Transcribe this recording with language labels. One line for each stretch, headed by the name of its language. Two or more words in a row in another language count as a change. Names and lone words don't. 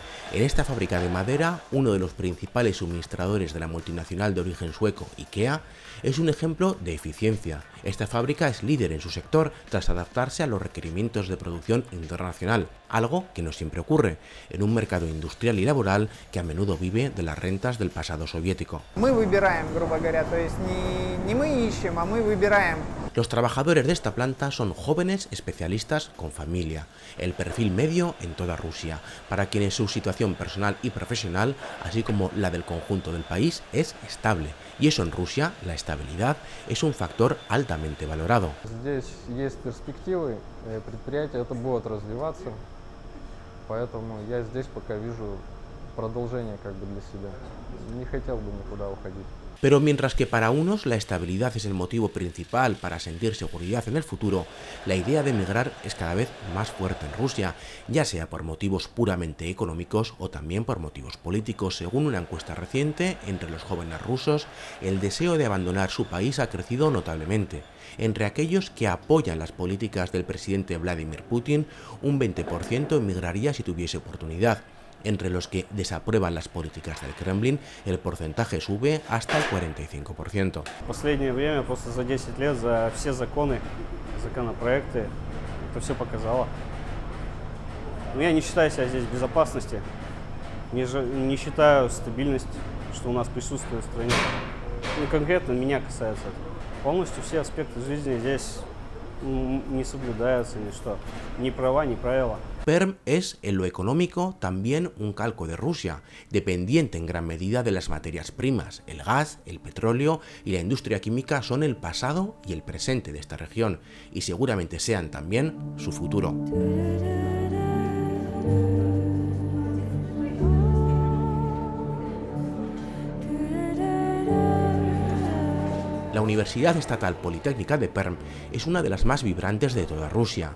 Spanish: En esta fábrica de madera, uno de los principales suministradores de la multinacional de origen sueco, IKEA, es un ejemplo de eficiencia. Esta fábrica es líder en su sector tras adaptarse a los requerimientos de producción internacional, algo que no siempre ocurre en un mercado industrial y laboral que a menudo vive de las rentas del pasado soviético.
Russian: Мы выбираем, грубо говоря, то есть не мы ищем, а мы выбираем.
Spanish: Los trabajadores de esta planta son jóvenes especialistas con familia, el perfil medio en toda Rusia, para quienes su situación personal y profesional, así como la del conjunto del país, es estable. Y eso en Rusia, la estabilidad, es un factor altamente valorado.
Russian: Здесь есть перспективы, предприятие это будет развиваться, поэтому я здесь пока вижу продолжение как бы для себя. Не хотел бы никуда уходить.
Spanish: Pero mientras que para unos la estabilidad es el motivo principal para sentir seguridad en el futuro, la idea de emigrar es cada vez más fuerte en Rusia, ya sea por motivos puramente económicos o también por motivos políticos. Según una encuesta reciente, entre los jóvenes rusos, el deseo de abandonar su país ha crecido notablemente. Entre aquellos que apoyan las políticas del presidente Vladimir Putin, un 20% emigraría si tuviese oportunidad. Entre los que desaprueban las políticas del Kremlin, el porcentaje sube hasta el 45%.
Russian: В последнее время, просто за 10 лет, за все законы, законопроекты, это все показало. Но я не считаю себя здесь в безопасности, не считаю стабильность, что у нас присутствует в стране. Ну, конкретно меня касается это. Полностью все аспекты жизни здесь не соблюдаются, ни права, ни правила.
Spanish: Perm es, en lo económico, también un calco de Rusia, dependiente en gran medida de las materias primas. El gas, el petróleo y la industria química son el pasado y el presente de esta región, y seguramente sean también su futuro. La Universidad Estatal Politécnica de Perm es una de las más vibrantes de toda Rusia.